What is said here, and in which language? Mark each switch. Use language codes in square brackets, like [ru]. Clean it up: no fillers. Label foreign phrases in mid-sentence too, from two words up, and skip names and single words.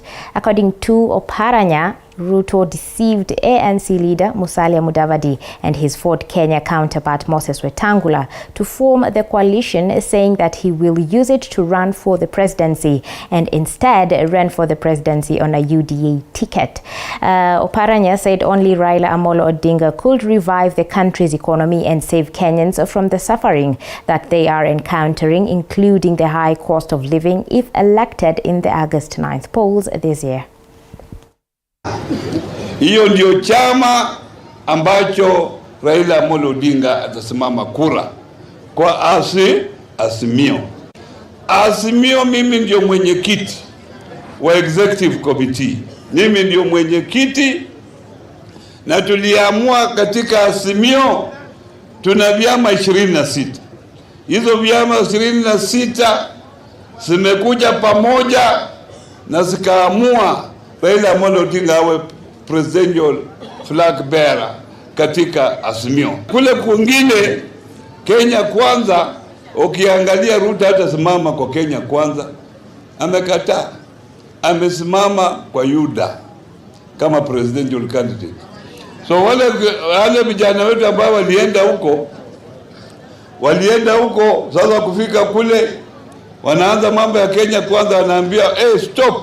[en] According to Oparanya, Ruto deceived ANC leader Musalia Mudavadi and his Ford Kenya counterpart Moses Wetangula to form the coalition, saying that he will use it to run for the presidency and instead ran for the presidency on a UDA ticket. Oparanya said only Raila Amolo Odinga could revive the country's economy and save Kenyans from the suffering that they are encountering, including the high cost of living, if elected in the August 9th polls this year. [sw] Hiyo ndio chama ambacho Raila Amolo Odinga atasimama kura kwa Azimio. Azimio, mimi ndio mwenyekiti wa [en] executive committee. [sw] Mimi ndio mwenyekiti, na tuliamua katika Azimio tuna vyama 26. Hizo vyama 26 zimekuja pamoja na zikaamua Raila Amolo Odinga awe [en] presidential flag bearer [sw] katika Azimio. Kule kwingine Kenya Kwanza, ukiangalia Ruto hata simama kwa Kenya Kwanza, amekataa. Amesimama kwa UDA kama [en] presidential candidate. [sw] So wale vijana wetu ambao walienda huko sasa kufika kule wanaanza mambo ya Kenya Kwanza, wanaambia stop.